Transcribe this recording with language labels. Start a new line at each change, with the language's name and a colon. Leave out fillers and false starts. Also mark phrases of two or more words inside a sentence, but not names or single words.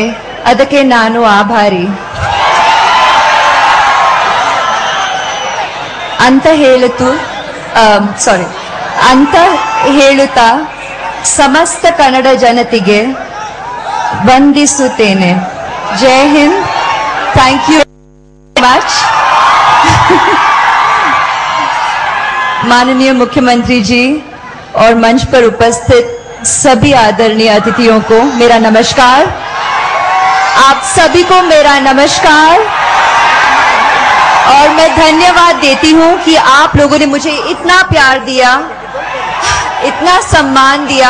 Kannada: ಅದಕ್ಕೆ ನಾನು ಆಭಾರಿ ಅಂತ ಹೇಳುತ್ತಾ ಸಮಸ್ತ ಕನ್ನಡ ಜನತೆಗೆ ವಂದಿಸುತ್ತೇನೆ.
Hindi: जय हिंद.
English: thank you much.
Hindi: माननीय मुख्यमंत्री जी और मंच पर उपस्थित सभी आदरणीय अतिथियों को मेरा नमस्कार. आप सभी को मेरा नमस्कार और मैं धन्यवाद देती हूं कि आप लोगों ने मुझे इतना प्यार दिया, इतना सम्मान दिया.